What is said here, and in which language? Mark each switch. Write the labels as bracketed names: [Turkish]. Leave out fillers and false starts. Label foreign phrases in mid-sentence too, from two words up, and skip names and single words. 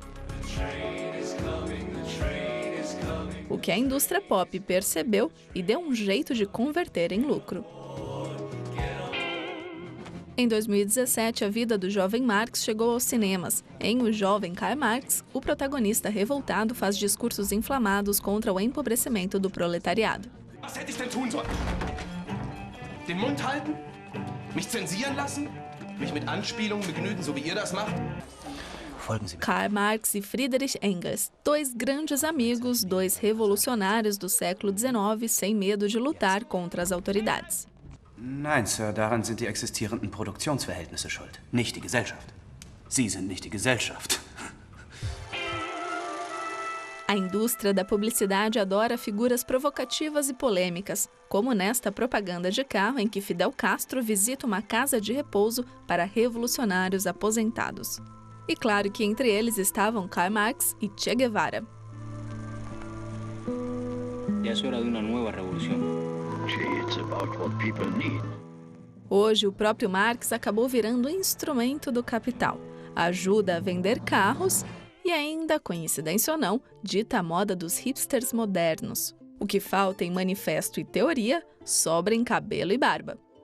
[Portuguese] O que a indústria pop percebeu e deu um jeito de converter em lucro. Em 2017, a vida do jovem Marx chegou aos cinemas. Em O Jovem Karl Marx, o protagonista revoltado faz discursos inflamados contra o empobrecimento do proletariado. [German] Was hätte ich denn tun sollen? Den Mund halten? Mich zensieren lassen? Mich mit Anspielungen begnügen, so wie ihr das macht? [Portuguese] Karl Marx e Friedrich Engels, dois grandes amigos, dois revolucionários do século XIX, sem medo de lutar contra as autoridades. [German] Nein, Sir, daran sind die existierenden Produktionsverhältnisse schuld, nicht die Gesellschaft. Sie sind nicht die Gesellschaft. [Portuguese] A indústria da publicidade adora figuras provocativas e polêmicas, como nesta propaganda de carro em que Fidel Castro visita uma casa de repouso para revolucionários aposentados. E claro que entre eles estavam Karl Marx e Che Guevara. [Spanish] Ya es hora de una nueva revolución. [Portuguese] Hoje, o próprio Marx acabou virando instrumento do capital. Ajuda a vender carros e ainda, coincidência ou não, dita a moda dos hipsters modernos. O que falta em manifesto e teoria, sobra em cabelo e barba.